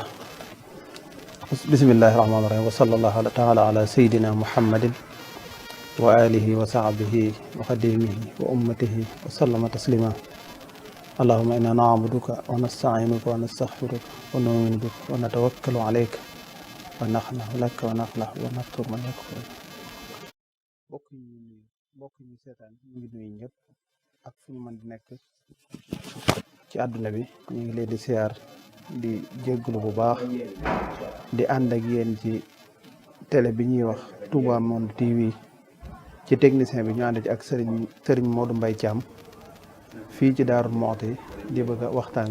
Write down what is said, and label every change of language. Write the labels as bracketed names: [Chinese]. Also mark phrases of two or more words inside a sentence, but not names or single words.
[Arabic] بسم الله الرحمن الرحيم وصلى الله تعالى على سيدنا محمد وآله وصحبه وخديمه وأمته وسلم تسليما. اللهم إنا نعبدك ونستعينك ونستغفرك ونؤمن بك ونتوكل عليك ونخلع لك ونخلع ونترك من يكفر. [Wolof] bokk ñu seetaan ñu ngi nuyu ñëpp ak fu ñu mën di nekk ci àdduna bi ñu ngi leen di siyaar di jégglu bu baax di ànd ak yéen ci télé bi ñuy wax Touba Monde TV ci technicien bi ñu ànd ci ak Serigne Modou Mbaye Thiam fii ci Daaru Muxti di bëgg a waxtaan